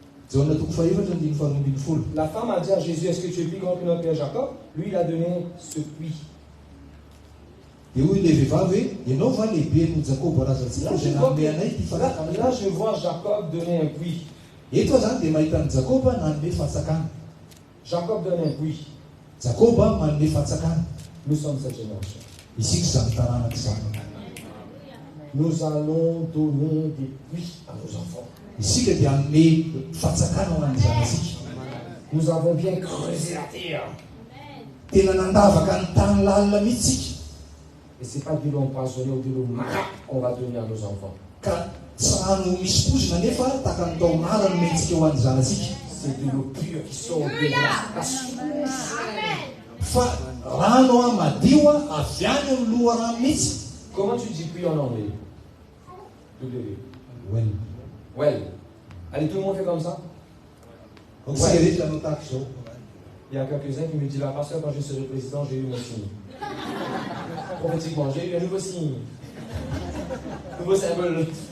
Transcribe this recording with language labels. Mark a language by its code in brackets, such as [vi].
[mg] Jaona toko faefatra andiny faharoambin'ny folo. [fr] La femme a dit à Jésus, est-ce que tu es plus grand que notre père Jacob? Lui, il a donné ce puits. [mg] Dia hoy ilay vehivavy hoe ianao va lehibe no Jakoba razantsika zay nanome anay ty fatsakana. [fr] Là, je vois Jacob donner un puits. [mg] Eto zany dia mahita ny Jakoba nanome fatsakana. [fr] Jacob donne un puits. [mg] Jakoba manome fatsakana. [fr] Nous sommes cette génération. [mg] Isika zany taranaka zany. [fr] Nous allons donner des puits à nos enfants. [mg] Isika dia hanome fatsakana ho an'ny zanatsika. [fr] Nous avons bien creusé la terre. [mg] Tena nandavaka ny tany lalina mihitsy. [fr] Et ce n'est pas de l'eau empoisonnée ou de l'eau marque qu'on va donner à nos enfants. [mg] Ka tsy rano misy pozina nefa taka ny taomara no mentsika ho an'ny zanatsika. [fr] C'est de l'eau pure qui sort de la source. [mg] Fa rano madio avy any amin'ny loharano mihitsy. [fr] Comment tu dis puits en anglais? W. [en] Well. Well. [fr] Allez, tout le monde fait comme ça? [mg] Isika rehetra manao tahaka izao. [fr] Il y a quelques-uns qui me disent, la pasteur, quand je serai président, j'ai eu mon signe. Prophétiquement, j'ai eu un nouveau signe. Nouveau symbole.